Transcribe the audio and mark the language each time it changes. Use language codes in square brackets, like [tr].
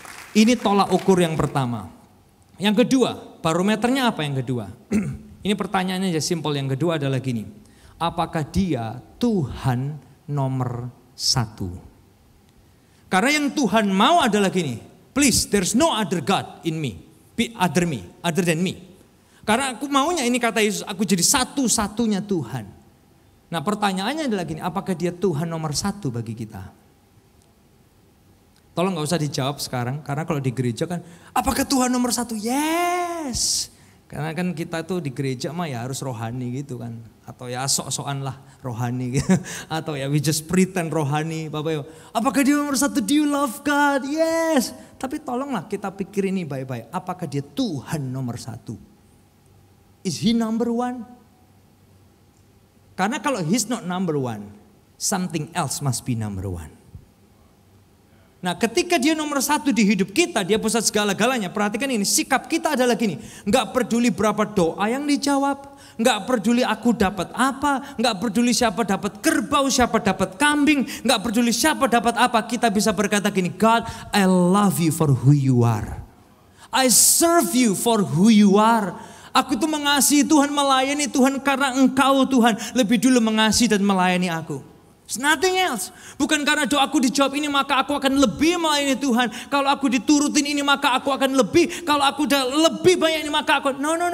[id] Ini tolak ukur yang pertama. Yang kedua, barometernya apa yang kedua? Ini pertanyaannya aja simpel. Yang kedua adalah gini. Apakah dia Tuhan nomor 1? Karena yang Tuhan mau adalah gini. [en] Please, there's no other God in me, other than me. [id] Karena aku maunya ini kata Yesus, aku jadi satu-satunya Tuhan. Nah pertanyaannya adalah gini, apakah dia Tuhan nomor 1 bagi kita? Tolong gak usah dijawab sekarang, karena kalau di gereja kan, apakah Tuhan nomor 1? Yes. Karena kan kita tuh di gereja mah ya harus rohani gitu kan. Atau ya sok-sokan lah rohani gitu. Atau ya we just pretend rohani. Bapak Ibu, apakah dia nomor 1? [en] Do you love God? Yes. [id] Tapi tolonglah kita pikir ini baik-baik. Apakah dia Tuhan nomor 1? [en] Is he number 1? [id] Karena kalau [en] he's not number 1, something else must be number 1. [id] Nah ketika dia nomor 1 di hidup kita, dia pusat segala-galanya. Perhatikan ini, sikap kita adalah gini. Gak peduli berapa doa yang dijawab. Gak peduli aku dapat apa. Gak peduli siapa dapat kerbau, siapa dapat kambing. Gak peduli siapa dapat apa. Kita bisa berkata gini, [en] God, I love you for who you are. I serve you for who you are. [id] Aku tuh mengasihi Tuhan, melayani Tuhan karena Engkau Tuhan lebih dulu mengasihi dan melayani aku. [en] It's nothing else. [id] Bukan karena doaku dijawab ini maka aku akan lebih melayani Tuhan. Kalau aku diturutin ini maka aku akan lebih. Kalau aku udah lebih banyak ini maka aku no.